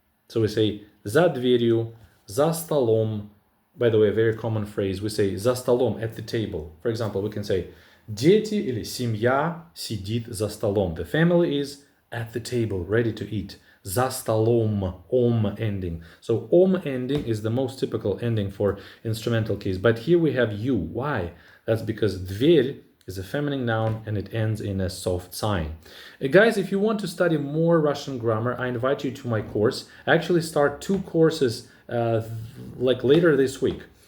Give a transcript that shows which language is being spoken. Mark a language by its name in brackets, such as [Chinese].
[English] So we say [Russian] за дверью, за столом. [English] By the way, a very common phrase. We say [Russian] за столом, [English] at the table. For example, we can say [Russian] дети или семья сидит за столом. [English] The family is at the table, ready to eat. [Russian] За столом, ending. [English] So ending is the most typical ending for instrumental case. But here we have you. Why? That's because дверь is a feminine noun and it ends in a soft sign. Guys, if you want to study more Russian grammar, I invite you to my course. I actually start 2 courses like later this week.